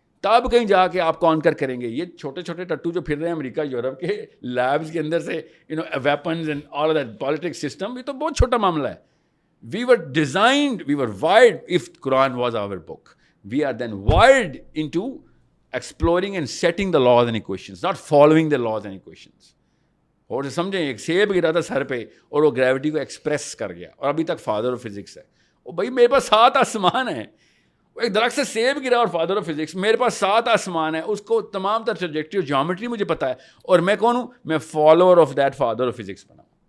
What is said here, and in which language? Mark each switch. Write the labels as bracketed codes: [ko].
[ur] تب کہیں جا کے آپ کانکر کریں گے. یہ چھوٹے چھوٹے ٹٹو جو پھر رہے ہیں امریکہ یورپ کے لیبس کے اندر سے [en] weapons and all that politics system, [ur] یہ تو بہت چھوٹا معاملہ ہے. [en] We were designed, we were wired, if Quran was our book, we are then wired into exploring and setting the laws and equations, not following the laws and equations. [ur] اور سمجھیں ایک سیب گرا تھا سر پہ اور وہ گریوٹی کو ایکسپریس کر گیا, اور ابھی تک فادر آف فزکس ہے. وہ بھائی میرے پاس 7 آسمان ہیں. ایک درخت سے سیب گرا اور فادر آف فزکس, میرے پاس 7 آسمان ہیں, اس کو تمام تر ٹریجیکٹری اور جیومیٹری مجھے پتہ ہے, اور میں کون ہوں؟ میں [en] follower of that father of physics [ur] بنا.